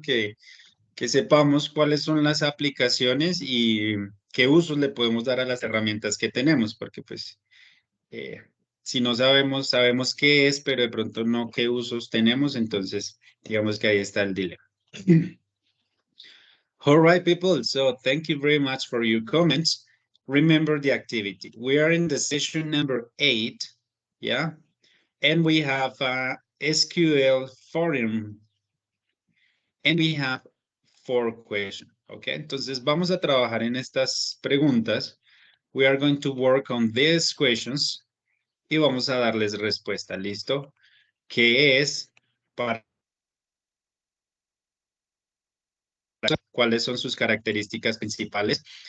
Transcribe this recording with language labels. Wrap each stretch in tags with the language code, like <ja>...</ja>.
<es>Que sepamos cuáles son las aplicaciones y qué usos le podemos dar a las herramientas que tenemos, porque pues eh, si no sabemos, sabemos qué es, pero de pronto no qué usos tenemos, entonces digamos que ahí está el dilema.</es> <en>All right, people. So thank you very much for your comments. Remember the activity. We are in the session number 8, yeah? And we have a SQL forum. And we have 4 questions, okay?</en> <es>Entonces vamos a trabajar en estas preguntas.</es> <en>We are going to work on these questions</en> <es>y vamos a darles respuesta, ¿listo? ¿Qué es para cuáles son sus características principales?</es>